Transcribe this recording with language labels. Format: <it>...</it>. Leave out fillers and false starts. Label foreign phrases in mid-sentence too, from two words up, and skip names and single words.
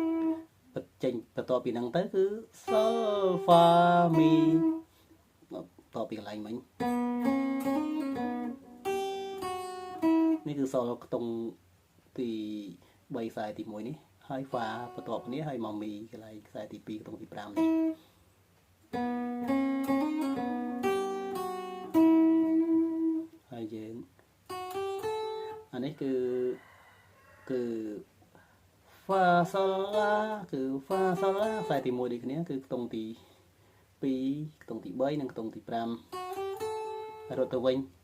<km>ចេញបន្តពីហ្នឹងទៅគឺ sol fa mi តតពីកន្លែងមិញនេះគឺសល់ខ្ទង់ទី3ខ្សែទី1នេះហើយហ្វាបន្ទាប់គ្នាហើយមកមីកន្លែងខ្សែទី2ខ្ទង់ទី5នេះ ហើយយើងអានេះគឺហ្វាសឡាគឺហ្វាសឡាខ្សែទី1ដូចគ្នាគឺខ្ទង់ទី2ខ្ទង់ទី3និងខ្ទង់ទី5រត់ទៅវិញ</km>